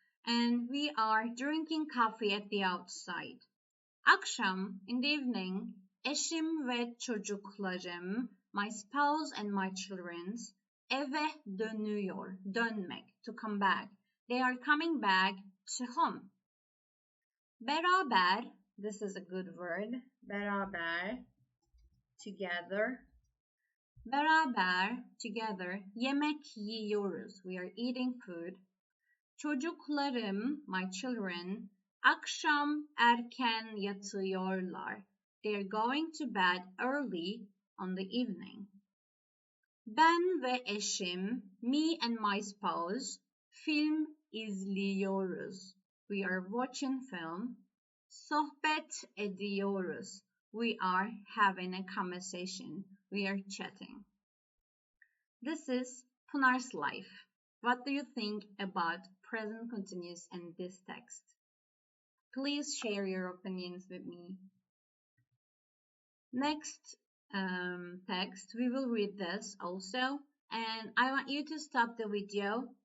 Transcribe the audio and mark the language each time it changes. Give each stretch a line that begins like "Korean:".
English: And we are drinking coffee at the outside.
Turkish: Akşam,
English: in the evening,
Turkish: eşim ve çocuklarım,
English: my spouse and my children,
Turkish: eve dönüyor.
English: Dönmek, to come back. They are coming back to home. Beraber, this is a good word. Beraber, together. Beraber, together.
Turkish: Yemek yiyoruz.
English: We are eating food.
Turkish: Çocuklarım,
English: my children,
Turkish: akşam erken yatıyorlar.
English: They're going to bed early on the evening.
Turkish: Ben ve eşim,
English: me and my spouse,
Turkish: film izliyoruz.
English: We are watching film.
Turkish: Sohbet ediyoruz.
English: We are having a conversation. We are chatting. This is Pınar's life. What do you think about present continuous in this text? Please share your opinions with me. Next text, we will read this also, and I want you to stop the video.